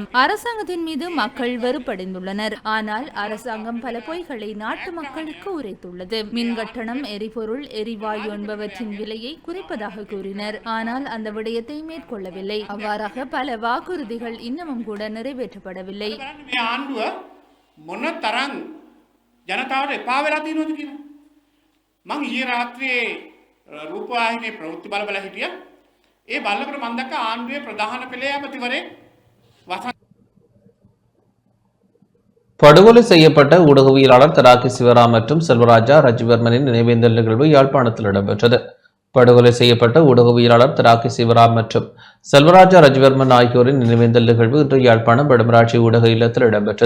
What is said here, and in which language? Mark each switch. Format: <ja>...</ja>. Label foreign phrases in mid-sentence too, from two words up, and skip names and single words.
<ta>அரசாங்கத்தின் மீது மக்கள் வெறுப்படைந்துள்ளனர். ஆனால் அரசாங்கம் பல பொய்களை நாட்டு மக்களுக்கு உரைத்துள்ளது. மின் கட்டணம், எரிபொருள், எரிவாயு என்பவற்றின் விலையை குறைப்பதாக கூறினர். ஆனால் அந்த விடயத்தை மேற்கொள்ளவில்லை. அவ்வாறாக பல வாக்குறுதிகள் இன்னமும் கூட நிறைவேற்றப்படவில்லை.</ta> <si>ජනතාවට එපා වෙලා තියෙනවද කියලා මං ඊයේ රාත්‍රියේ රූපවාහිනියේ ප්‍රවෘත්ති බල හිටියා. ඒ බලනකොට මම දැක්ක ආණ්ඩුවේ ප්‍රධාන පෙළේ ඇමතිවරයෙක්</si> <ta>படுகொலை செய்யப்பட்ட ஊடகவியலாளர் தராக்கி சிவராம் மற்றும் செல்வராஜா ரஜிவர்மனின் நினைவேந்தல் நிகழ்வு யாழ்ப்பாணத்தில் இடம்பெற்றது. படுகொலை செய்யப்பட்ட ஊடகவியலாளர் தராக்கி சிவராம் மற்றும் செல்வராஜா ரஜிவர்மன் ஆகியோரின் நினைவேந்தல் நிகழ்வு இன்று யாழ்ப்பாணம் வடமராட்சி ஊடக இல்லத்தில் இடம்பெற்றது.</ta>